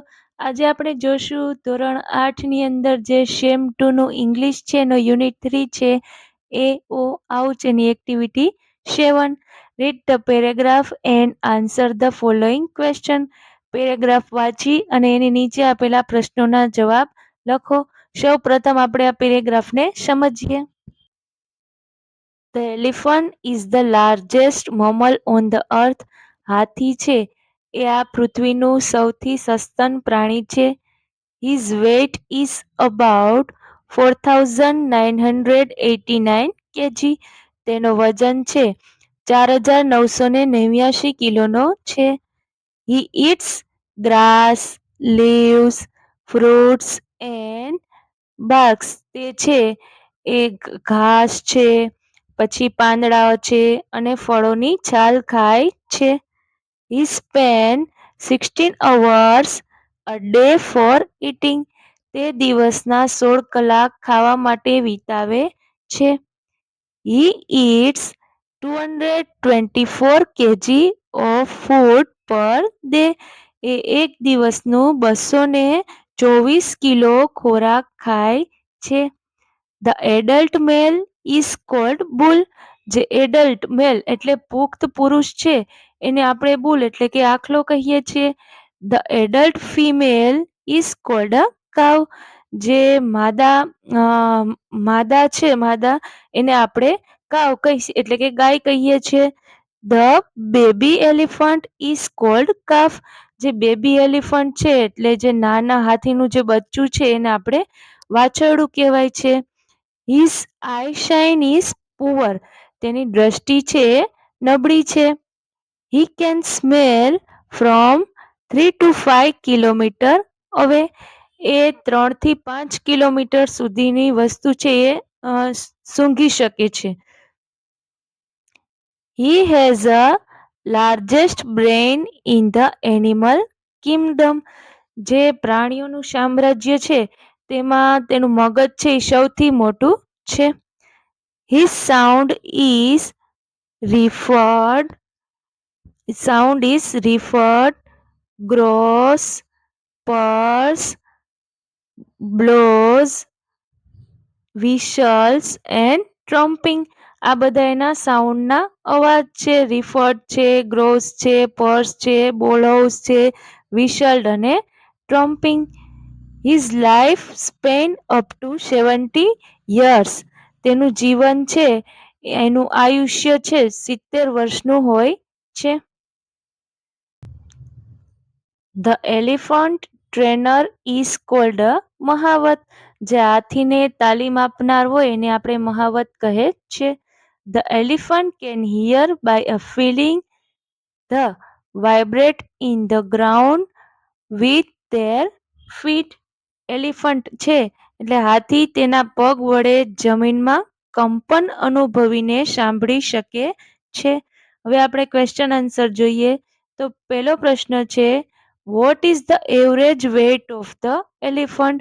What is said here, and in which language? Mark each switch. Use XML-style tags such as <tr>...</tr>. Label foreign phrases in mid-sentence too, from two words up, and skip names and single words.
<gu>આજે આપણે જોશું ધોરણ 8ની અંદર જે સેમ 2 નું ઇંગ્લિશ છે એનો યુનિટ 3 છે એ ઓ આઉચ એની એક્ટિવિટી 7.</gu> <en>read the paragraph and answer the following question.</en> <gu>પેરેગ્રાફ વાંચી અને એની નીચે આપેલા પ્રશ્નોના જવાબ લખો. સૌ પ્રથમ આપણે આ પેરેગ્રાફને સમજીએ.</gu> <en>The elephant is the largest mammal on the earth.</en> <gu>હાથી છે એ આ પૃથ્વીનું સૌથી સસ્તન પ્રાણી છે.</gu> <en>His weight is about 4989 kg.</en> <gu>તેનો વજન છે 4989 કિલોનો છે.</gu> <en>He eats grass, leaves, fruits and barks.</en> <gu>તે છે એ ઘાસ છે, પછી પાંદડાઓ છે અને ફળોની છાલ ખાય છે.</gu> <en>He spends 16 hours a day for eating.</en> <gu>તે દિવસના 16 કલાક ખાવા માટે વિતાવે છે.</gu> <en>He eats 224 kg of food per day.</en> <gu>એ એક દિવસનું 224 કિલો ખોરાક ખાય છે.</gu> <en>The adult male is called bull.</en> <gu>જે</gu> <en>adult male</en> <gu>એટલે પુખ્ત પુરુષ છે એને આપણે બુલ એટલે કે આખલો કહીએ છીએ.</gu> <en>The adult female is called a cow.</en> <gu>જે માદા છે એને આપણે કાવ કહીએ એટલે કે ગાય કહીએ છીએ.</gu> <en>The baby elephant is called calf.</en> <gu>જે</gu> <en>baby elephant</en> <gu>છે એટલે જે નાના હાથીનું જે બચ્ચું છે એને આપણે વાછરડું કહેવાય છે.</gu> <en>His eyesight is poor.</en> <gu>તેની દ્રષ્ટિ છે નબળી છે.</gu> <en>He can smell from 3 to 5 કિલોમીટર away.</en> <gu>એ 3 થી 5 કિલોમીટર સુધીની વસ્તુ છે એ સૂંઘી શકે છે.</gu> <en>He has a largest brain in the animal kingdom.</en> <gu>જે પ્રાણીઓનું સામ્રાજ્ય છે તેમાં તેનું મગજ છે એ સૌથી મોટું છે.</gu> <en>His sound is referred, grows, purrs, blows, whistles and trumping.</en> <gu>આ બધા એના સાઉન્ડના અવાજ છે. રિફર્ડ છે, ગ્રોસ છે, પર્સ છે, બોલોવ્સ છે, વિશલ્ડ અને ટ્રમ્પિંગ.</gu> <en>His life span up to 70 years.</en> <gu>તેનું જીવન છે એનું આયુષ્ય છે 70 વર્ષનું હોય છે.</gu> <en>The elephant trainer is called a મહાવત.</en> <gu>જે હાથીને તાલીમ આપનાર હોય એને આપણે મહાવત કહે છે.</gu> <en>The elephant can hear by a feeling the vibrate in the ground with their feet.</en> <gu>એલિફન્ટ છે એટલે હાથી તેના પગ વડે જમીનમાં કંપન અનુભવીને સાંભળી શકે છે. હવે આપણે</gu> <en>question answer</en> <gu>જોઈએ તો પહેલો પ્રશ્ન છે</gu> <en>what is the average weight of the elephant.</en>